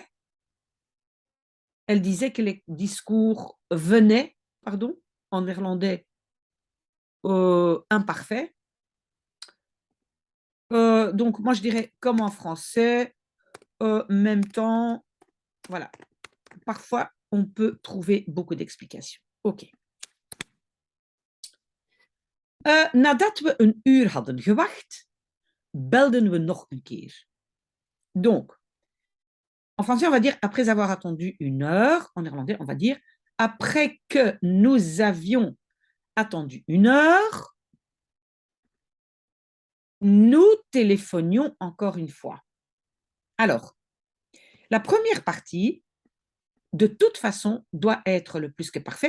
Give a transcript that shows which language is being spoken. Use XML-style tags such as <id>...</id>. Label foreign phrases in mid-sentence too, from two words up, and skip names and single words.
<fr>Elle disait que les discours venaient, pardon, en néerlandais imparfait. Donc, moi, je dirais comme en français, même temps, voilà. Parfois, on peut trouver beaucoup d'explications. OK.</fr> <nl>Nadat we een uur hadden gewacht, belden we nog een keer.</nl> <fr>Donc, en français, on va dire après avoir attendu une heure. En néerlandais, on va dire après que nous avions attendu 1 heure, nous téléphonions encore une fois. Alors, la première partie, de toute façon, doit être le plus que parfait.</fr>